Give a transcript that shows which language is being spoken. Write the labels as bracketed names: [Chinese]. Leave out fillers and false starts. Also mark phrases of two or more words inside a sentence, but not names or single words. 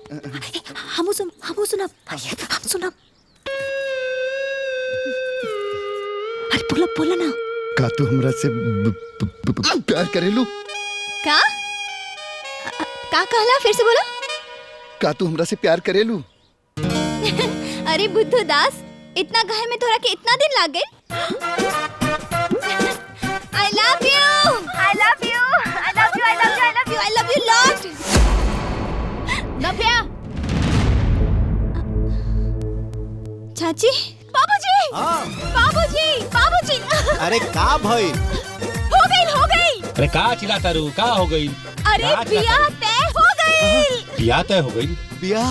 [Bhojpuri] हमू सुनब। अरे बोला ना। का तू हमरा से प्यार करेलू? का कहला? फिर से बोला। का तू हमरा से प्यार करेलू? अरे बुद्धू दास, इतना गहे में तोरा के इतना दिन लाग गए? [English] I love you lot. [Bhojpuri] नव्या। चाची, बाबूजी। अरे का भइल? हो गई। अरे का चिल्लाता रू? का हो गई? अरे बियाह तय हो गई। बियाह तय हो गई? बियाह